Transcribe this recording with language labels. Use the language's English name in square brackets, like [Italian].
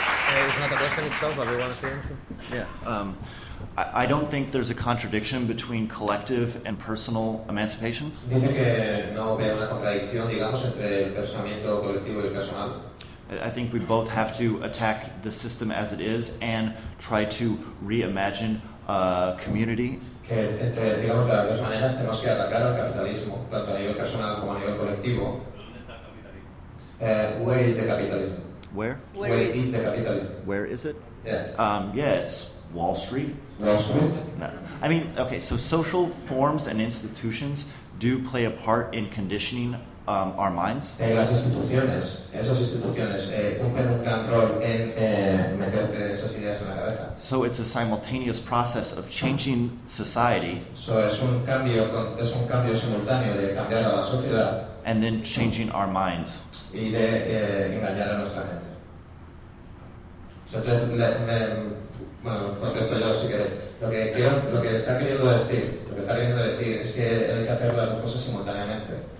[English] There's not a question itself, but we want to say anything. I don't think there's a contradiction between collective and personal emancipation. [Spanish] Dice que no ve una contradicción, digamos, entre el pensamiento colectivo y el personal. [English] I think we both have to attack the system as it is and try to reimagine a community. [Spanish] Que entre, digamos, las dos maneras tenemos que atacar al capitalismo, tanto a nivel personal como a nivel colectivo. [English] Where is the capitalism? Where is the capitalism? Where is it? Yeah. Yes. Wall Street? Wall Street? No. I mean, okay, so social forms and institutions do play a part in conditioning our minds. [Spanish] En las instituciones, esas instituciones cumplen un gran rol en meterte esas ideas en la cabeza. [English] So it's a simultaneous process of changing society. [Spanish] So es un cambio simultáneo de cambiar a la sociedad. [English] And then changing our minds. [Spanish] Y de engañar a nuestra mente. Entonces, contesto yo, así que lo que está queriendo decir es que hay que hacer las dos cosas simultáneamente.